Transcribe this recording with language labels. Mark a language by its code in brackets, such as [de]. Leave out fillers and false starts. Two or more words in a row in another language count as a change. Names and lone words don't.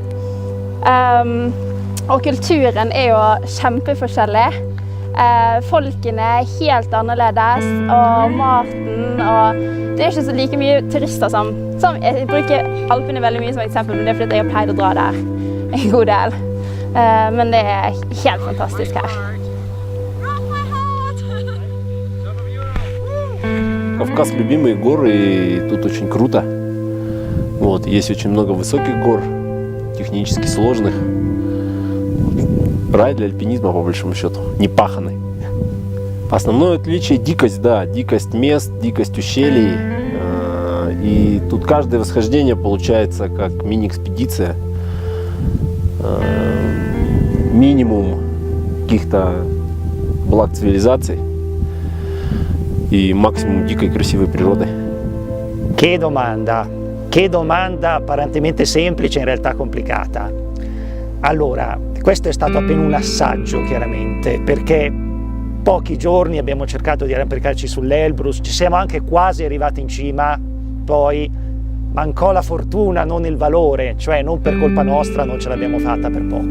[no] Og kulturen er jo kjempeforskjellig. Folkene er helt annerledes, og maten, og det er ikke så like mye turister som jeg bruker Alpene veldig mye som eksempel, men det er fordi jeg har pleid å dra der en god del. Men det er helt fantastisk her. [ru] Кавказ любимые горы, и тут очень круто. Вот, есть очень много высоких гор, технически сложных. Рай для альпинизма, по большому счету, не паханный. Основное отличие – дикость, да, дикость мест, дикость ущелий. И тут каждое восхождение получается как мини-экспедиция. Минимум каких-то благ цивилизаций и максимум дикой красивой природы. [it] Che domanda apparentemente semplice, in realtà complicata. Allora, questo è stato appena un assaggio, chiaramente, perché pochi giorni abbiamo cercato di arrampicarci sull'Elbrus, ci siamo anche quasi arrivati in cima, poi mancò la fortuna, non il valore, cioè non per colpa nostra non ce l'abbiamo fatta per poco.